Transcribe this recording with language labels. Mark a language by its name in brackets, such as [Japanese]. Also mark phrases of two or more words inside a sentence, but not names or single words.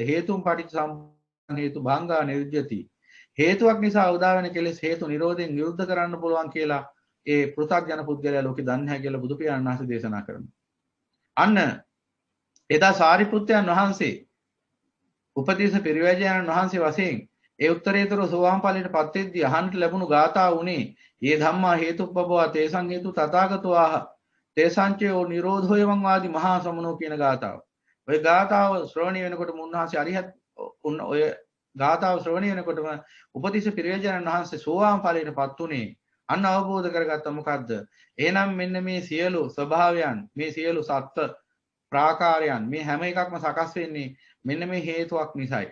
[Pali] හේතුන් පටිච්චසමුප්පාද හේතු භංගා නිරුද්ධති. [Sinhala] හේතුවක් නිසා උදා වෙන කෙලෙස් හේතු නිරෝධයෙන් නිරුද්ධ කරන්න පුළුවන් කියලා ඒ පෘථග්ජන පුද්ගලයා ලෝකේ දන්නේ නැහැ කියලා බුදු පියාණන් වහන්සේ දේශනා කරනවා. අන්න එදා සාරිපුත්තයන් වහන්සේ උපදේශ පිරිවැජයන් වහන්සේ වශයෙන් ඒ උත්තරීතර සෝවාන් ඵලයට පත් වෙද්දී අහන්ට ලැබුණු ගාථා උනේ [Pali] "යේ ධම්මා හේතුප්පබවා තේසං හේතු තථාගතෝ ආහ තේසංචයෝ නිරෝධෝ එවං වාදි මහා සමනෝ" [Sinhala] කියන ගාථාව. ඔය ගාථාව ශ්‍රවණය වෙනකොට මුන්වහන්සේ අරිහත් ඔය ගාථාව ශ්‍රවණය වෙනකොටම උපදේශ පිරිවැජයන් වහන්සේ සෝවාන් ඵලයට පත් උනේ අන්න අවබෝධ කරගත්ත මොකද්ද? එහෙනම් මෙන්න මේ සියලු ස්වභාවයන්, මේ සියලු සත්ත්ව ප්‍රාකාරයන්, මේ හැම එකක්ම සකස් වෙන්නේ මෙන්න මේ හේතුවක් නිසායි.